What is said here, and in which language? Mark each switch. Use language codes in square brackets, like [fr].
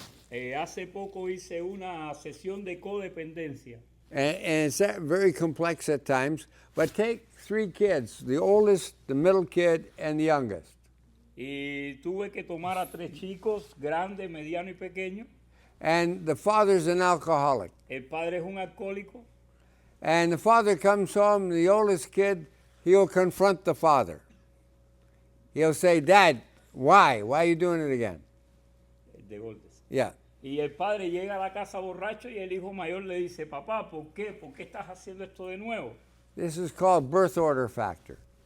[es] Hace poco hice una sesión de codependencia. [en] And it's very complex at times, but take 3 kids, the oldest, the middle kid, and the youngest. [es] Y tuve que tomar a 3 chicos, grande, mediano y pequeño. [en] And the father's an alcoholic. [es] El padre es un alcohólico. [en] And the father comes home, the oldest kid, he'll confront the father. He'll say, Dad, why? Why are you doing it again? [es] De golpes. [en] Yeah. [es] Y el padre llega a la casa borracho y el hijo mayor le dice, papá, ¿por qué? ¿Por qué estás haciendo esto de nuevo? [en] This is called birth order factor.